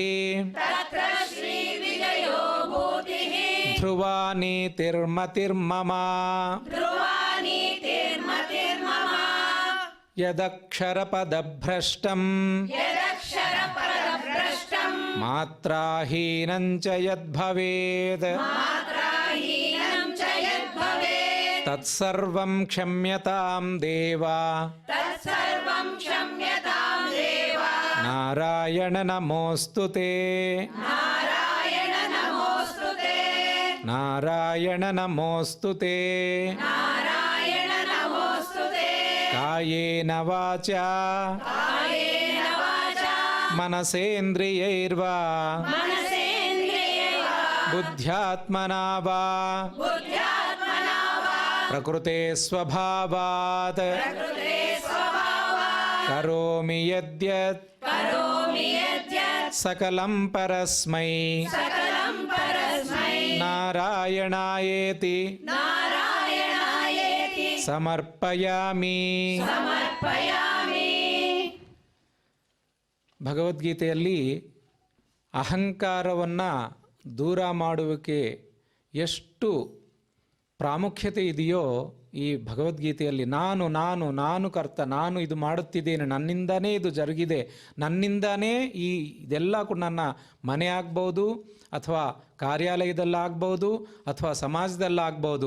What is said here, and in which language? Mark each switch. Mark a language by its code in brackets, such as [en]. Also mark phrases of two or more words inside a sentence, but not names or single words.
[sa] तत्र श्रीविजयो भूतिः ध्रुव नीतिर्मतिर्मम ध्रुव नीतिर्मतिर्मम यदक्षरपदभ्रष्टं यदक्षरपदभ्रष्टं मात्राहीनं च यद्भवेत् मात्राहीनं च यद्भवेत् तत्सर्वं क्षम्यतां देव तत्सर्वं क्षम्यतां देव नारायण नमोस्तुते नारायण नमोस्तुते नारायण नमोस्तुते नारायण नमोस्तुते कायेन वाचा कायेन वाचा ಮನಸೇಂದ್ರಿಯೈರ್ವಾ ಮನಸೇಂದ್ರಿಯೈರ್ವಾ बुद्ध्यात्मना वा बुद्ध्यात्मना वा प्रकृते स्वभावात् प्रकृते स्वभावात् करोमि यद्यत् करोमि यद्यत् सकलं परस्मै सकलं परस्मै ನಾರಾಯಣಾಯೇತಿ ನಾರಾಯಣಾಯೇತಿ ಸಮರ್ಪಯಾಮಿ. ಸಮರ್ಪಯಾಮಿ. [kn] ಭಗವದ್ಗೀತೆಯಲ್ಲಿ ಅಹಂಕಾರವನ್ನು ದೂರ ಮಾಡುವಿಕೆ ಎಷ್ಟು ಪ್ರಾಮುಖ್ಯತೆ ಇದೆಯೋ ಈ ಭಗವದ್ಗೀತೆಯಲ್ಲಿ ನಾನು ನಾನು ನಾನು ಕರ್ತ, ನಾನು ಇದು ಮಾಡುತ್ತಿದ್ದೇನೆ, ನನ್ನಿಂದನೇ ಇದು ಜರುಗಿದೆ, ನನ್ನಿಂದನೇ ಇದೆಲ್ಲ ಕೂಡ ನನ್ನ ಮನೆ ಆಗ್ಬೋದು ಅಥವಾ ಕಾರ್ಯಾಲಯದಲ್ಲಾಗ್ಬೋದು ಅಥವಾ ಸಮಾಜದಲ್ಲಾಗ್ಬೋದು.